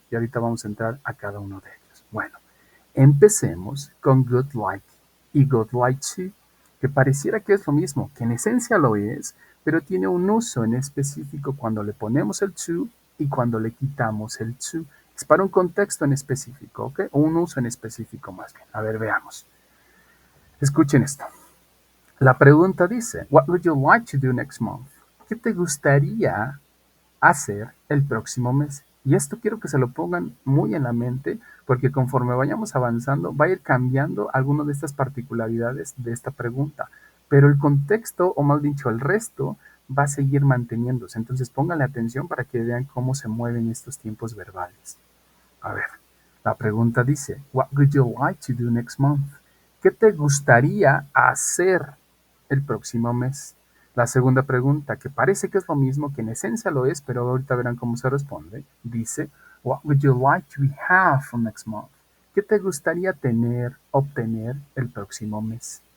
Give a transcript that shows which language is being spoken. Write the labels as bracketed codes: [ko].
[es] Y ahorita vamos a entrar a cada uno de ellos. Bueno, empecemos con good like y good like to, que pareciera que es lo mismo, que en esencia lo es, pero tiene un uso en específico cuando le ponemos el to y cuando le quitamos el to. Es para un contexto en específico, ¿ok? O un uso en específico más bien. A ver, veamos. Escuchen esto. La pregunta dice, [en] what would you like to do next month? [es] ¿Qué te gustaría hacer el próximo mes? Y esto quiero que se lo pongan muy en la mente porque conforme vayamos avanzando va a ir cambiando algunas de estas particularidades de esta pregunta, pero el contexto, o más dicho, el resto va a seguir manteniéndose. Entonces pónganle atención para que vean cómo se mueven estos tiempos verbales. A ver, la pregunta dice, [en] what would you like to do next month? [es] ¿Qué te gustaría hacer el próximo mes? La segunda pregunta, que parece que es lo mismo, que en esencia lo es, pero ahorita verán cómo se responde, dice, [en] what would you like to have for next month? [es] ¿Qué te gustaría obtener el próximo mes?